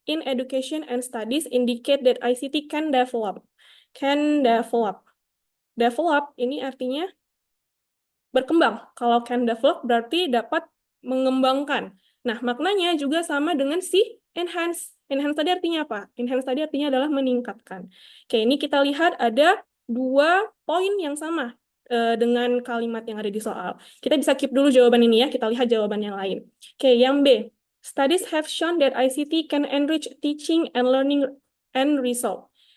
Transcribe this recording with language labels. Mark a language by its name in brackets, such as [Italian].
[English] In education and studies indicate that ICT can develop. Can develop. [Indonesian] Develop ini artinya berkembang. Kalau [English] can develop [Indonesian] berarti dapat mengembangkan. Nah, maknanya juga sama dengan si enhance. Enhance tadi artinya apa? Enhance tadi artinya adalah meningkatkan. Oke, ini kita lihat ada 2 poin yang sama dengan kalimat yang ada di soal. Kita bisa keep dulu jawaban ini ya, kita lihat jawaban yang lain. Oke, yang B. [English] Studies have shown that ICT can enrich teaching and learning and result.